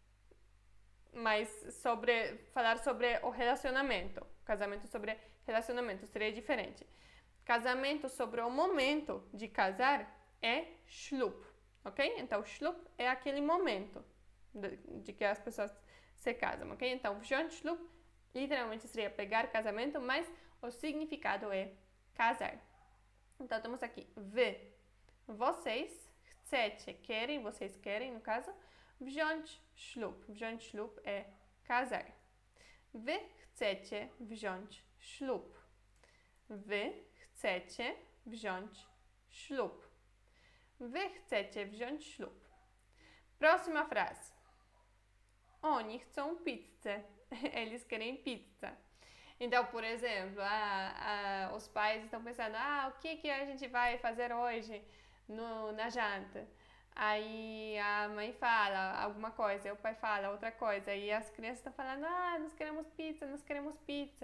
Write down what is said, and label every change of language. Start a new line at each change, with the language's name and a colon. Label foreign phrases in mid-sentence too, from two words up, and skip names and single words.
Portuguese: Mas falar sobre o relacionamento. Casamento sobre relacionamento seria diferente. Casamento sobre o momento de casar é ślub, ok? Então, ślub é aquele momento de que as pessoas se casam, ok? Então,
Polish: wziąć ślub
Portuguese: literalmente seria pegar casamento, mas o significado é casar. Então, temos aqui wy, vocês, chcecie, querem, vocês querem, no caso,
Polish: wziąć ślub. Wziąć ślub
Portuguese: é casar.
Polish: Wy chcecie wziąć ślub. Wy chcecie wziąć ślub. Wy chcecie wziąć ślub.
Portuguese: Próxima frase.
Polish: Oni chcą pizzę.
Portuguese: Eles querem pizza. Então, por exemplo, os pais estão pensando, o que a gente vai fazer hoje na janta? Aí a mãe fala alguma coisa, e o pai fala outra coisa, e as crianças estão falando, nós queremos pizza, nós queremos pizza.